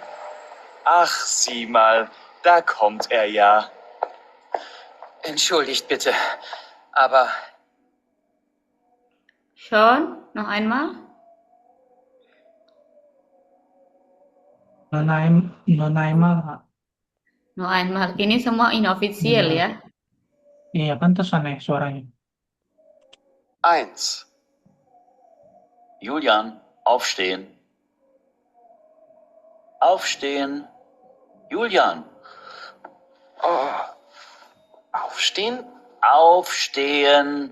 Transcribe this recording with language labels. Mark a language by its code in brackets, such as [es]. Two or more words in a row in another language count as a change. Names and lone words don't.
[de] Ach, sieh mal, da kommt er ja. Entschuldigt bitte, aber Sean, noch einmal. Nonaimal, Kak. Noch einmal. [id] Ini semua inofficial Iya. ya. Iya, pantas aneh suaranya. [de] Eins. Julian, aufstehen. Aufstehen. Julian, Oh, aufstehen? aufstehen.